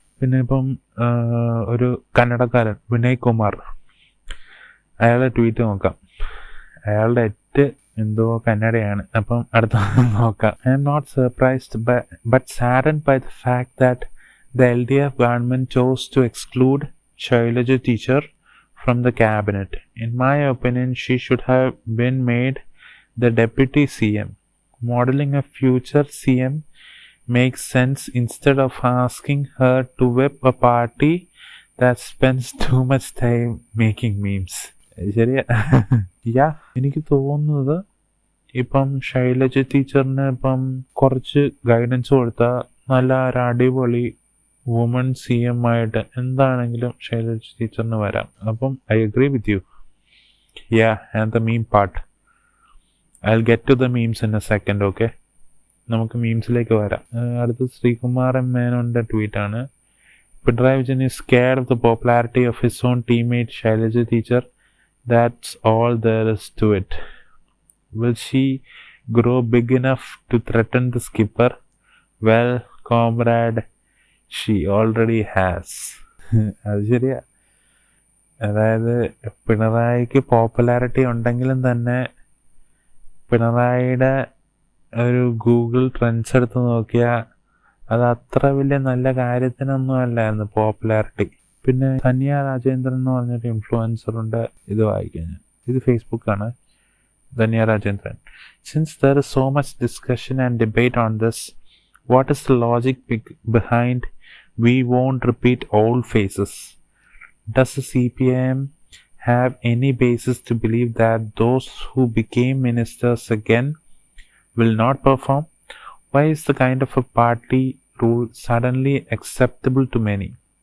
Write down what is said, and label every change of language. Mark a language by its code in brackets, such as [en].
[ml] പിന്നെ ഇപ്പം ഒരു കന്നഡക്കാരൻ വിനയ് കുമാർ, അയാളുടെ ട്വീറ്റ് നോക്കാം. അയാളുടെ എന്തോ കന്നഡയാണ്. അപ്പം അടുത്ത നോക്കാം. [en] I'm not surprised but saddened by the fact that the LDF government chose to exclude Shailaja teacher from the cabinet. In my opinion, she should have been made the deputy CM. Modeling a future CM makes sense instead of asking her to whip a party that spends too much time making memes. [ml] ശരിയാ. എനിക്ക് തോന്നുന്നത് ഇപ്പം ശൈലജ ടീച്ചറിന് ഇപ്പം കുറച്ച് guidance കൊടുത്താൽ നല്ല ഒരു അടിപൊളി വുമൺ CM ആയിട്ട് എന്താണെങ്കിലും ശൈലജ ടീച്ചറിന് വരാം. അപ്പം [en] I agree with you. And the meme part, I will get to the memes in a second. [ml] Okay, നമുക്ക് മീംസിലേക്ക് വരാം. അടുത്ത് Sreekumar M. മേനോൻ്റെ ട്വീറ്റാണ്. [en] Pinarayi Vijayan is scared of the popularity of his own teammate Shailaja teacher. That's all there is to it. Will she grow big enough to threaten the skipper? Well, comrade, she already has. [ml] അത് ശരിയാ. അതായത് പിണറായിക്ക് popularity ഉണ്ടെങ്കിലും തന്നെ പിണറായിയുടെ ഒരു Google trends എടുത്ത് നോക്കിയാൽ അത് അത്ര വലിയ നല്ല കാര്യത്തിനൊന്നും അല്ലായിരുന്നു പോപ്പുലാരിറ്റി. പിന്നെ ധന്യ രാജേന്ദ്രൻ എന്ന് പറഞ്ഞൊരു ഇൻഫ്ലുവൻസറുണ്ട്, ഇത് വായിക്കാൻ ഞാൻ. ഇത് ഫേസ്ബുക്കാണ്. Dhanya Rajendran. [en] Since there is so much discussion and debate on this, what is the logic behind We won't repeat old faces. Does the CPIM have any basis to believe that those who became ministers again will not perform? Why is the kind of a party rule suddenly acceptable to many?